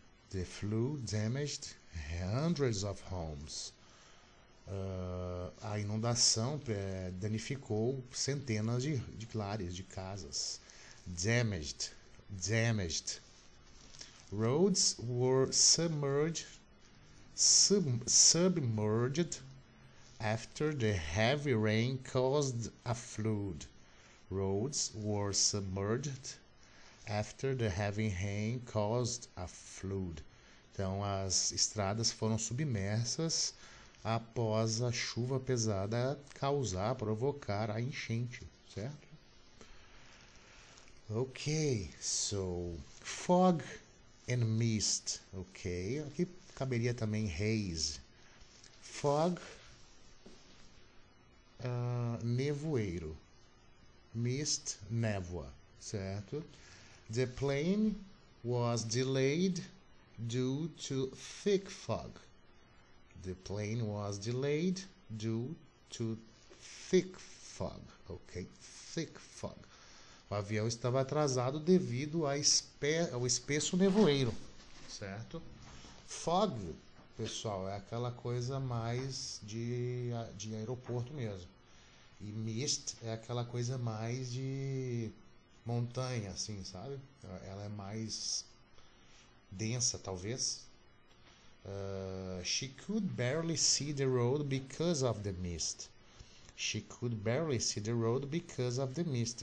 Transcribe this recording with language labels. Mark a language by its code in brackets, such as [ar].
[en] The flood damaged hundreds of homes. [pt] A inundação danificou centenas de lares, de casas. [en] Damaged. Roads were submerged after the heavy rain caused a flood. Roads were submerged after the heavy rain caused a flood. [pt] Então, as estradas foram submersas após a chuva pesada provocar a enchente, certo? [en] Ok, so fog and mist, ok? [pt] Aqui caberia também haze. Fog, nevoeiro. Mist, névoa, certo? [en] The plane was delayed due to thick fog. The plane was delayed due to thick fog. Ok, thick fog. [pt] O avião estava atrasado devido ao espesso nevoeiro, certo? Fog, pessoal, é aquela coisa mais de aeroporto mesmo. E mist é aquela coisa mais de montanha, assim, sabe? Ela é mais densa, talvez. [en] She could barely see the road because of the mist. She could barely see the road because of the mist.